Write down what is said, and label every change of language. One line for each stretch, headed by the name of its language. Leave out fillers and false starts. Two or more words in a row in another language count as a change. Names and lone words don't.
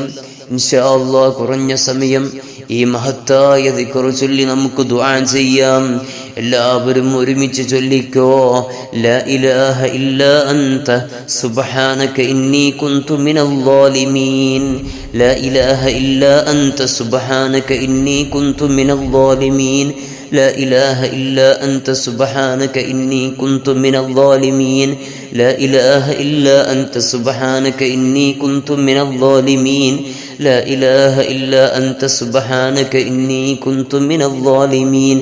Arabic: إن شاء الله
Malayalam: കുറഞ്ഞ സമയം ഈ മഹത്തായ ദിക്ർ ചൊല്ലി നമുക്ക് ദുആ ചെയ്യാം. എല്ലാവരും ഒരുമിച്ച് ചൊല്ലിക്കോ.
Arabic: لا إله إلا أنت سبحانك إني كنت من الظالمين. لا إله إلا أنت سبحانك إني كنت من الظالمين. لا إله إلا أنت سبحانك إني كنت من الظالمين. لا إله إلا أنت سبحانك إني كنت من الظالمين. لا إله إلا أنت سبحانك إني كنت من الظالمين.